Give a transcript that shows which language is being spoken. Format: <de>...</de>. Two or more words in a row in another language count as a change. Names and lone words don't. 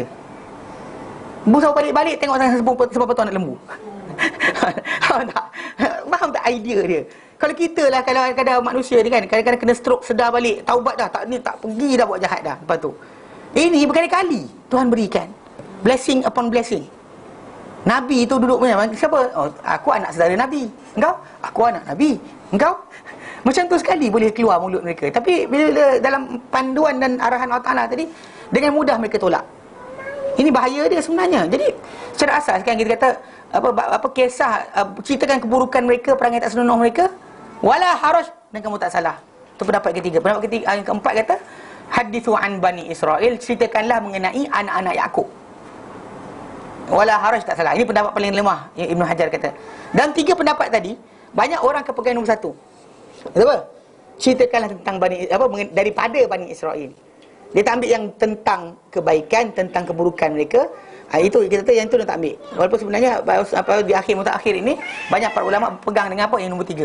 <ms>Musa balik-balik tengok sebab tu anak lembu. Faham tak idea dia? Kalau kita lah, kadang-kadang manusia ni kan, kadang-kadang kena stroke, sedar balik, taubat dah, tak pergi dah buat jahat dah. Lepas tu ini berkali-kali Tuhan berikan</ms> <en>blessing upon blessing.</en> <ms>Nabi tu duduk macam siapa? Oh, aku anak saudara Nabi. Engkau? Aku anak Nabi. Engkau? Macam tu sekali boleh keluar mulut mereka. Tapi bila dalam panduan dan arahan Allah Ta'ala tadi, dengan mudah mereka tolak. Ini bahaya dia sebenarnya. Jadi secara asas kan kita kata apa kisah, ceritakan keburukan mereka, perangai tak senonoh mereka,</ms> <ar>ولا حرج,</ar> <ms>dan kamu tak salah. Itu pendapat ketiga. Pendapat ketiga yang keempat kata</ms> <ar>حدثوا عن بني إسرائيل,</ar> <ms>ceritakanlah mengenai anak-anak Yakub.</ms> <ar>ولا حرج,</ar> <ms>tak salah. Ini pendapat paling lemah yang Ibn Hajar kata. Dan tiga pendapat tadi, banyak orang kepegang nombor satu. Betul? Ceritakanlah tentang daripada Bani Israel. Dia tak ambil yang tentang kebaikan, tentang keburukan mereka. Itu kita kata yang itu dia tak ambil. Walaupun sebenarnya di akhir mutakhir ini banyak para ulama berpegang dengan apa yang nombor 3.</ms>